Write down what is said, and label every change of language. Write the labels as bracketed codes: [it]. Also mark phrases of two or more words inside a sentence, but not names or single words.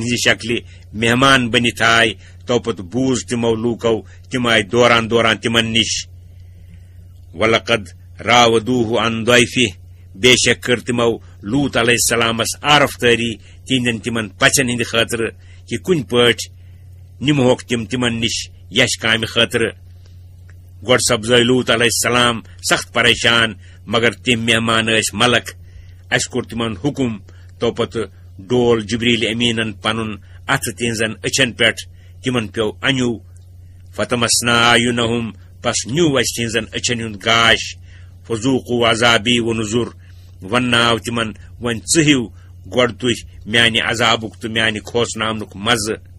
[ks] ہٕنٛزِ شکلہِ مہمان بٔنِتھ آے توپت بوٗز تِمو لوٗکو تِم آے دوران دوران تِمن نِش [ar] وَلَقَدْ راوَدوٗهُ عَنْ ضَيْفِهِ [ks] بے شک کٔر تِمو لوٗط علیہ السلامس عارفتٲری تِہنٛدٮ۪ن تِمن پژھٮ۪ن ہٕنٛدِ خٲطرٕ کہِ کُنہِ پٲٹھۍ نِمہوکھ تِمن نِش یش کامہِ خٲطرٕ گۄڈٕ سپزٲے لوٗط علیہ السلام سخت پریشان مگر تِم مہمان ٲسۍ ملک اسہِ کوٚر تِمن حُکُم توپت ڈول جبریل امیٖنن پنُن اتھٕ تِہنٛزن أچھن پٮ۪ٹھ تِمن پیوٚو انیوٗ [ar] فتمسنا اعینہم [ks] پس نیوٗ اسہِ تِہنٛزن أچھن ہُنٛد گاش [ar] فذوقوا عذابی ونذر [ks] ونناو تِمن وۄنۍ ژٕ ہِیِو گۄڈٕ تُہۍ میانہِ عذابُک تہٕ میانہِ کھوژناونُک مزٕ